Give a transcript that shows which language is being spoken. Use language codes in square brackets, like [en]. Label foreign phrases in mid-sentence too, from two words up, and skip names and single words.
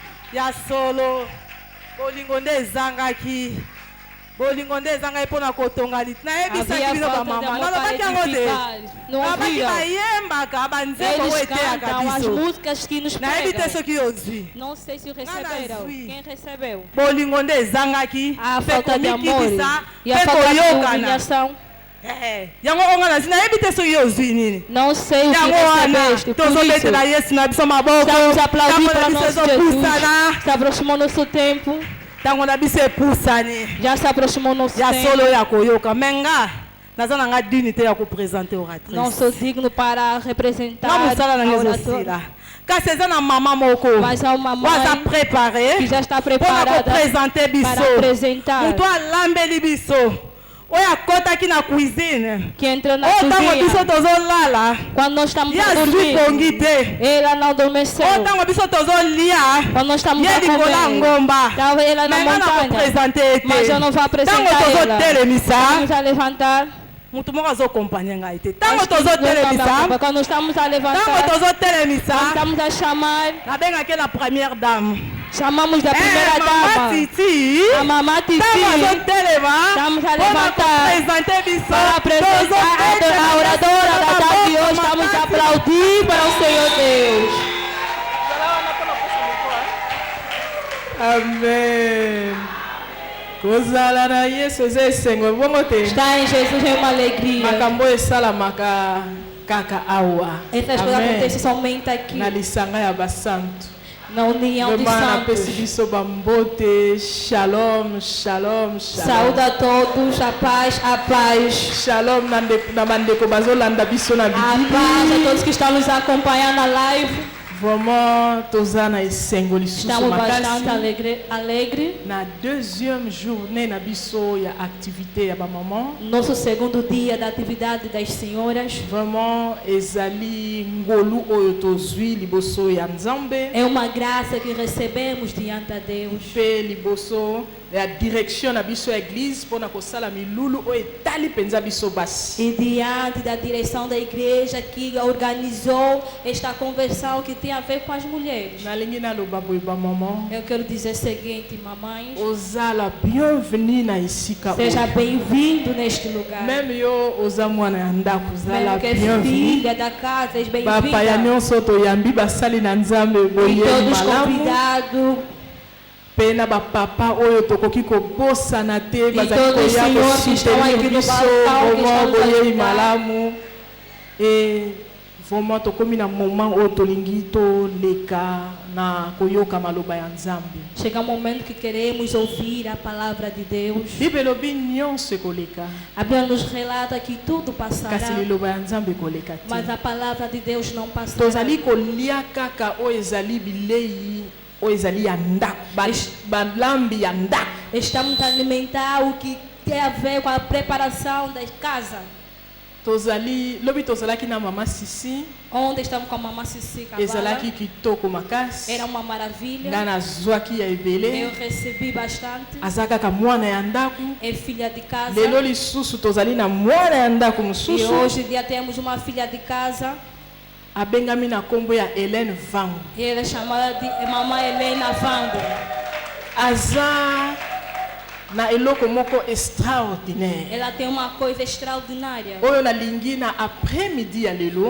[ln] ya solo bolingo nde ezangaki bolingo nde ezangaki mpona kotonga liti nayebisaki bino bamama nalobaki yango te nalobaki bayembaka banzembo oyo eteyaka biso nayebi te soki ozwi [pt] Não sei se receberam. Quem recebeu? [ln] bolingo nde ezangaki [pt] A [ln] mpe [pt] falta de amor [ln] komikitisa [pt] e a [ln] mpe [pt] falta de [ln] koyokana [pt] humilhação. [ln] yango onga nazi nayebi te soki ozwi nini [pt] Não sei o que [ln] yango wana [pt] recebeste. Por isso, [ln] tozobetela yesu na biso maboko [pt] estamos a aplaudir [ln] ntango [pt] para [ln] na biso [pt] nosso Jesus. [ln] ezopusana [pt] Se aproximou nosso tempo. [ln] ntango na biso epusani [pt] Já se aproximou nosso [ln] ya [pt] tempo. [ln] solo ya koyoka me nga naza na nga dini te ya kopresente [pt] Não [ln] oratrice [pt] sou digno para representar [ln] nga mosala na [pt] a [ln] nga [pt] oratória. [ln] ezosila kasi eza na mama moko [pt] Mas há uma [ln] oyo aza [pt] mãe [ln] prepare [pt] que já está [ln] mpona [pt] preparada [ln] kopresente [pt] para [ln] biso [pt] apresentar. [ln] moto alambeli biso oyo akɔtaki na cuisine [pt] Que entrou na [ln] oyo ntango biso [pt] cozinha. [ln] tozolala [pt] Quando nós estamos [ln] ye [pt] a [ln] azwi [pt] dormir, [ln] pongi te [pt] ela não adormeceu. [ln] oyo ntango biso tozolia [pt] Quando nós estamos [ln] ye [pt] a [ln] likolo ya [pt] comer, [ln] ngomba [pt] estava ela na [ln] me nga na [pt] montanha. [ln] kopresente ye [pt] Mas eu [ln] te [pt] não vou [ln] ntango [pt] apresentar ela. [ln] tozotelemisa [pt] Vamos a levantar. [ln] motu moko azokompanye ngai te ntango [pt] Acho que não [ln] tozotelemisa [pt] dá, quando estamos a [ln] ntango [pt] levantar, [ln] tozotelemisa [pt] estamos a chamar, [ln] nabengaki na [fr] première dame [pt] chamamos da primeira [ln] mama [pt] dama, [ln] titi [pt] a mamã [ln] ntango [pt] Titi, [ln] azotelema [pt] estamos a [ln] mpona [pt] levantar [ln] kopresente biso [pt] para apresentar a oradora da tarde de hoje. Estamos a aplaudir para o Senhor Deus. Amen. [ln] kozala na yesu eza esengo bongo te [pt] Estar em Jesus é uma alegria. [ln] makambo esalamaka kaka awa [pt] Essas coisas acontecem somente aqui, [ln] na lisanga ya basantu [pt] na união de [ln] vraiment napesi [pt] santos. [ln] biso bambote [he] shalom shalom [pt] Saúde a todos, a paz, a paz. [ln] shalom na bandeko bazolanda biso na [pt] A paz [ln] bibili [pt] a todos que estão nos acompanhando na live. [ln] vraiment toza na esengo lisusu [pt] Estamos bastante [ln] makasi [pt] alegre. [ln] na [fr] deuxième journée [ln] na biso ya activité ya bamaman [pt] Nosso segundo dia da atividade das senhoras. [ln] vraiment ezali ngolu oyo tozwi liboso ya nzambe [pt] É uma graça que recebemos diante a Deus. [ln] mpe liboso ya direction na biso ya église mpona kosala milulu oyo etali mpenza biso basi [pt] E diante da direção da igreja que organizou esta conversão que tem a ver com as mulheres. [ln] nalingi naloba boye bamaman [pt] Eu quero dizer o seguinte, mamães. [ln] ozala bienvenu na esika [pt] Seja [ln] oyo [pt] bem-vindo neste lugar. [ln] meme yo oza mwana ya ndako ozala [pt] Mesmo que é [ln] bienvenu [pt] filha da casa, és [ln] bapaya [pt] bem-vinda. [ln] nyonso toyambi basali na nzambe [pt] E [ln] boye [pt] todos [ln] malamu [pt] convidados. [ln] mpe na bapapa oyo tokoki kobosana te bazali [pt] todos os [ln] koya [pt] senhores que estão [ln] kosoutenir [pt] aqui no [ln] biso [pt] balcão, que [ln] vraiment [pt] estão nos [ln] boyei [pt] ajudando. [ln] malamu e vraiment tokomi na moment oyo tolingi toleka na koyoka maloba ya nzambe [pt] Chega um momento que queremos ouvir a palavra de Deus. [ln] bible elobi nyonso ekoleka [pt] A Bíblia nos relata que tudo passará, [ln] kasi liloba ya nzambe ekoleka [pt] mas [ln] te [pt] a palavra de Deus não passará. [ln] tozali kolia kaka oyo ezali bilei oyo ezali ya ndako balambi ya ndako [pt] Estamos a alimentar o que tem a ver com a preparação da casa. [ln] tozali lobi tozalaki na mama sisi [pt] Ontem estamos com a mamãe Cici Cavala. [ln] ezalaki kitoko makasi [pt] Era uma maravilha. [ln] nga nazwaki ya [pt] Eu [ln] ebele [pt] recebi bastante. [ln] aza kaka mwana ya ndako [pt] É filha de casa. [ln] lelo lisusu tozali na mwana ya ndako [pt] E [ln] mosusu [pt] hoje em dia temos uma filha de casa. [ln] abengami na nkombo ya helene vango [pt] E ela é chamada de Mamãe Helena Vango. [ln] aza na eloko moko extraordinaire [pt] Ela tem uma coisa extraordinária. [ln] oyo nalingi na [fr] après midi [ln] ya lelo